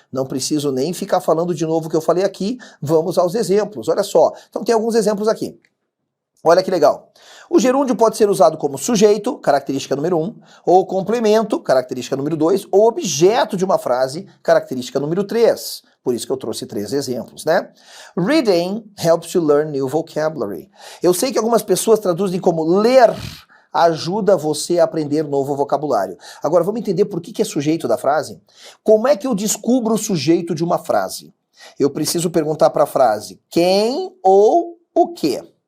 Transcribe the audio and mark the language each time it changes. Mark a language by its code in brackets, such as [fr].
[pt] Não preciso nem ficar falando de novo o que eu falei aqui. Vamos aos exemplos. Olha só. Então tem alguns exemplos aqui. Olha que legal. O gerúndio pode ser usado como sujeito, característica número 1, ou complemento, característica número 2, ou objeto de uma frase, característica número 3. Por isso que eu trouxe 3 exemplos, né? [en] Reading helps you learn new vocabulary. [pt] Eu sei que algumas pessoas traduzem como ler ajuda você a aprender novo vocabulário. Agora vamos entender por que é sujeito da frase? Como é que eu descubro o sujeito de uma frase? Eu preciso perguntar para a frase quem ou o quê?